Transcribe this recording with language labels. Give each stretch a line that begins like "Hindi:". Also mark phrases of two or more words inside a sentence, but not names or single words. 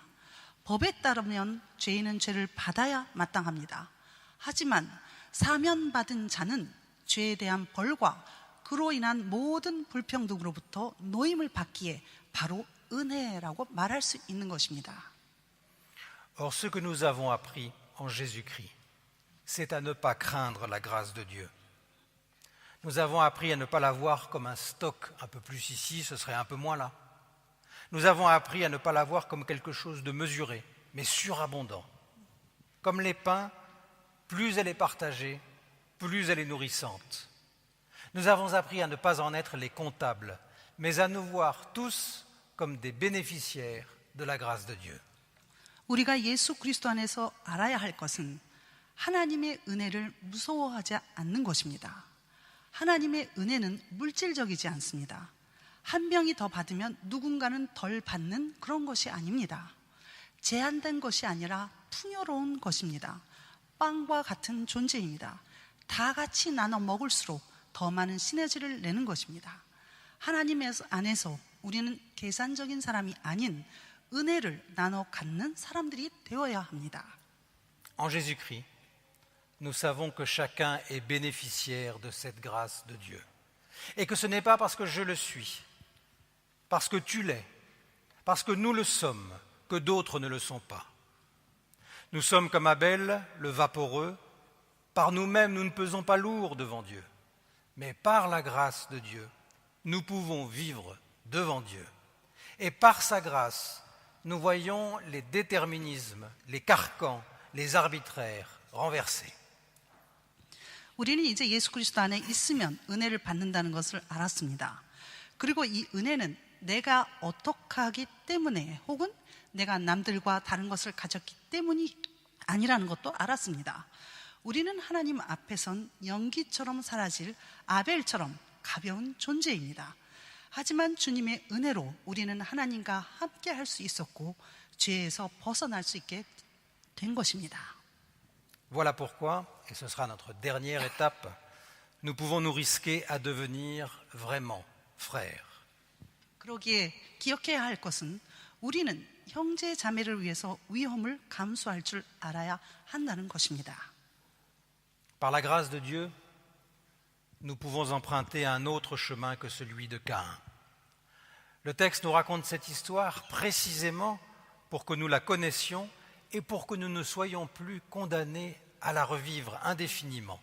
Korean: 법에 따르면 죄인은 죄를 받아야 마땅합니다. 하지만 사면받은 자는 죄에 대한 벌과 그로 인한 모든 불평등으로부터 노임을 받기에 바로 은혜라고 말할 수 있는 것입니다.
French: Or, ce que nous avons appris en Jésus-Christ, c'est à ne pas craindre la grâce de Dieu. Nous avons appris à ne pas la voir comme un stock, un peu plus ici, ce serait un peu moins là. Nous avons appris à ne pas la voir comme quelque chose de mesuré, mais surabondant. Comme les pains, plus elle est partagée, plus elle est nourrissante. Nous avons appris à ne pas en être les comptables, mais à nous voir tous comme des bénéficiaires de la grâce de Dieu.
Korean: 우리가 예수 그리스도 안에서 알아야 할 것은 하나님의 은혜를 무서워하지 않는 것입니다. 하나님의 은혜는 물질적이지 않습니다. 한 병이 더 받으면 누군가는 덜 받는 그런 것이 아닙니다. 제한된 것이 아니라 풍요로운 것입니다. 빵과 같은 존재입니다. 다 같이 나눠 먹을수록 더 많은 시너지를 내는 것입니다. 하나님 안에서 우리는 계산적인 사람이 아닌 은혜를 나눠 갖는 사람들이 되어야 합니다.
French: En Jésus-Christ, nous savons que chacun est bénéficiaire de cette grâce de Dieu. Et que ce n'est pas parce que je le suis, parce que tu l'es, parce que nous le sommes, que d'autres ne le sont pas. Nous sommes comme Abel, le vaporeux. Par nous-mêmes, nous ne pesons pas lourd devant Dieu. Mais par la grâce de Dieu, nous pouvons vivre devant Dieu. Et par sa grâce, nous voyons les déterminismes, les carcans, les arbitraires renversés.
Korean: 우리는 이제 예수 그리스도 안에 있으면 은혜를 받는다는 것을 알았습니다. 그리고 이 은혜는 내가 어떻게 하기 때문에 혹은 내가 남들과 다른 것을 가졌기 때문이 아니라는 것도 알았습니다. 우리는 하나님 앞에선 연기처럼 사라질 아벨처럼 가벼운 존재입니다. 하지만 주님의 은혜로 우리는 하나님과 함께 할 수 있었고 죄에서 벗어날 수 있게 된 것입니다.
French: Voilà pourquoi, et ce sera notre dernière étape, nous pouvons nous risquer à devenir vraiment frères.
Korean: 그러기에 기억해야 할 것은 우리는 형제 자매를 위해서 위험을 감수할 줄 알아야 한다는 것입니다.
French: Par la grâce de Dieu, nous pouvons emprunter un autre chemin que celui de Caïn. Le texte nous raconte cette histoire précisément pour que nous la connaissions et pour que nous ne soyons plus condamnés à la revivre indéfiniment.